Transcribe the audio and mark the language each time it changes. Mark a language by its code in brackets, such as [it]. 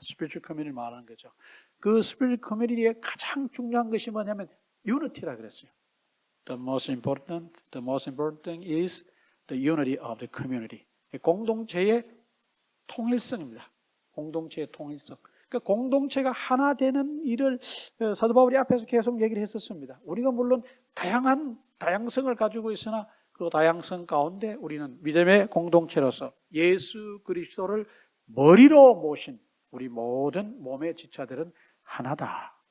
[ko] Spiritual community 말하는 거죠. 그 spiritual community의 가장 중요한 것이 뭐냐면 unity라 그랬어요. [en] The most important thing is the unity of the community. [ko] 공동체의 통일성입니다. 공동체의 통일성. 그러니까 공동체가 하나 되는 일을 사도 바울이 앞에서 계속 얘기를 했었습니다. 우리가 물론 다양성을 가지고 있으나 그 다양성 가운데 우리는 믿음의 공동체로서 예수 그리스도를 머리로 모신 우리 모든 몸의 지체들은 하나다.